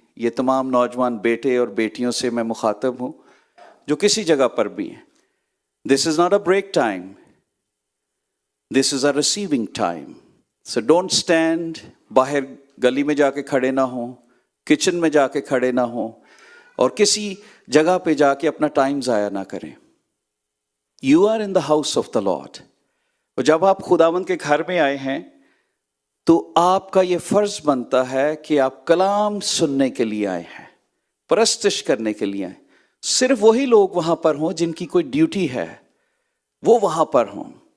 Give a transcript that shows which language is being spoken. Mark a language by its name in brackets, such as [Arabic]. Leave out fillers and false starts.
[Urdu] یہ تمام نوجوان بیٹے اور بیٹیوں سے میں مخاطب ہوں جو کسی جگہ پر بھی ہیں. [English] This is not a break time, this is a receiving time. So don't stand, [Urdu] باہر گلی میں جا کے کھڑے نہ ہوں, کچن میں جا کے کھڑے نہ ہوں, اور کسی جگہ پہ جا کے اپنا ٹائم ضائع نہ کریں. [English] You are in the house of the lord. [Urdu] اور جب آپ خداوند کے گھر میں آئے ہیں تو آپ کا یہ فرض بنتا ہے کہ آپ کلام سننے کے لیے آئے ہیں, پرستش کرنے کے لیے آئے. صرف وہی لوگ وہاں پر ہوں جن کی کوئی ڈیوٹی ہے, وہ وہاں پر ہوں.